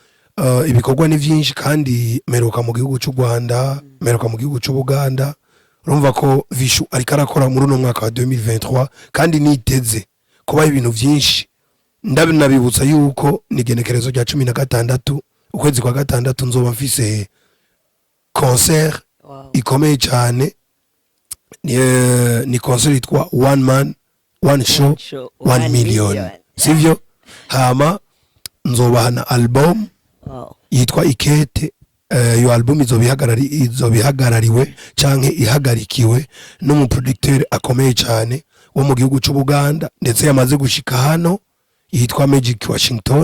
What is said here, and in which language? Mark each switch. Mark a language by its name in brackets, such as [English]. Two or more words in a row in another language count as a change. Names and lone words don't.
[Rundi] ibikorwa ni byinshi kandi meruka mu gihugu cy'u Rwanda meruka mu gihugu cy'u Buganda urumva ko Vichou ariko arakora muri uno mwaka wa 2023 kandi niteze kuba ibintu byinshi. Ndabinabibutsa yuko nigenekerezo rya 16 ukwezi kwa gatandatu nzoba mfise concert ikomeye cyane. Ni concert yitwa [English] one man one show [Rundi] 1 million, sivyo? Hama nzobahana album yitwa Ikete. Iyo album izobihagarariwe canke ihagarikiwe n'umuproducteur akomeye cyane wo mu gihugu cy'Ubuganda, ndetse yamaze gushika hano, yitwa Magic Washington.